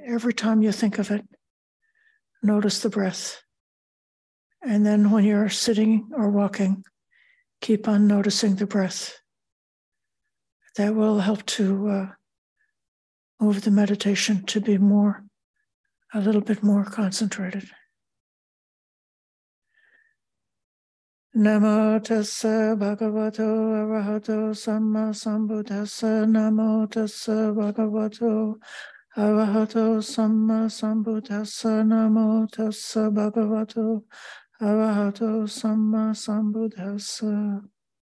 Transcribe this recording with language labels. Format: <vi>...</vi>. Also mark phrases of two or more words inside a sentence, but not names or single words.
<en>Every time you think of it, notice the breath. And then when you're sitting or walking, keep on noticing the breath. That will help to move the meditation to be a little bit more concentrated.</en> <pi>Namo tassa bhagavato arahato samma sambuddhassa. Namo tassa bhagavato arahato samma sambuddhassa. Namo tassa bhagavato arahato samma sambuddhassa.</pi>